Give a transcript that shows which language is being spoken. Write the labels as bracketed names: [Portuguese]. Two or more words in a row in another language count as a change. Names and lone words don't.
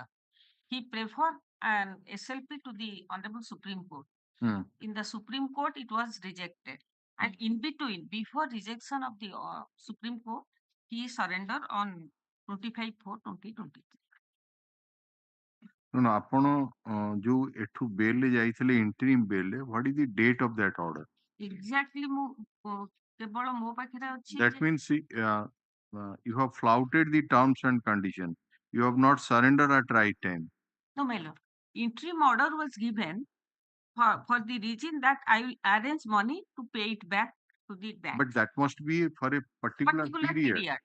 [English] He preferred an SLP to the Honorable Supreme Court. In the Supreme Court, it was rejected. And in between, before rejection of the Supreme Court, he surrendered on 25/4/2023. No, no. [Odia] ଆପଣ ଯୋଉ ଏଠୁ ବେଲରେ ଯାଇଥିଲେ interim ବେଲରେ, [English] what is the date of that order? Exactly, [Odia] କେବଳ ମୋ ପାଖରେ ଅଛି [English] That means you have flouted the terms and conditions. You have not surrendered at right time. No, my lord. Interim order was given for the reason that I will arrange money to pay it back to the bank. But that must be for a particular period.